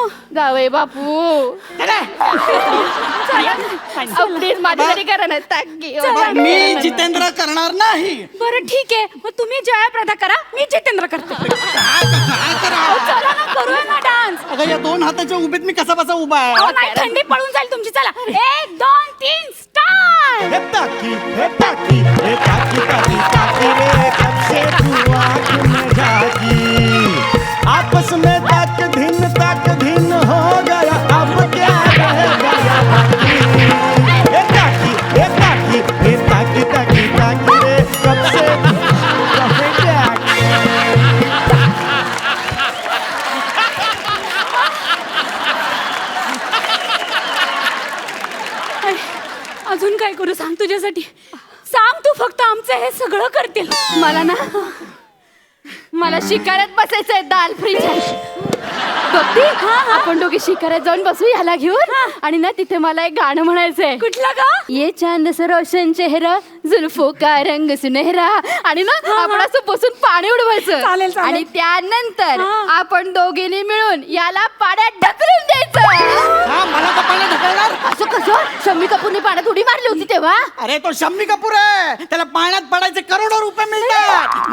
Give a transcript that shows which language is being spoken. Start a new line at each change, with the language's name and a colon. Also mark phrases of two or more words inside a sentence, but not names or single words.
Marathi: जावई बापू प्लीज माझ्यासाठी करा ना टाकी. मी जितेंद्र करणार नाही. बरं ठीक आहे, मग तुम्ही जयाप्रदा करा, मी जितेंद्र करते. चला ना, करूया ना डान्स. अगं या दोन हाताच्या उभीत मी कसा बसा उभा आहे. अहो, नाही, थंडी पळून जाईल तुमची. चला 1 2 3 स्टार्ट.
Hindi: हे ताकी हे ताकी हे ताकी ताकी ताकी रे, कब से तू आँख में जागी. आपस में तक धिन हो गया, अब क्या रह गया बाकी. हे ताकी हे ताकी हे ताकी ताकी ताकी रे, कब से कहे जागी.
Marathi: अजून काय करू सांग तुझ्यासाठी? सांग तू, फक्त आमचं हे सगळं करतील. मला शिकाऱ्यात बसायचंय, दाल फ्रीज आहे. बघती, आपण दोघे शिकाऱ्यात जाऊन बसू याला घेऊन, आणि ना तिथे मला एक गाणं म्हणायचंय. कुठलं गा?
Hindi: ये चांद सा रोशन चेहरा, जुल्फों का रंग सुनहरा.
Marathi: आणि ना आपण असं बसून पाणी उडवायचं. चालेल, चालेल. आणि त्यानंतर आपण दोघींनी मिळून याला पाण्यात ढकलून द्यायचं. हा, मला तर पाण्यात ढकलणार. असं कसं? शम्मी कपूरने पाण्यात उडी मारली होती तेव्हा. अरे तो शम्मी कपूर आहे, त्याला पाण्यात पडायचे करोडो रुपये मिळतात.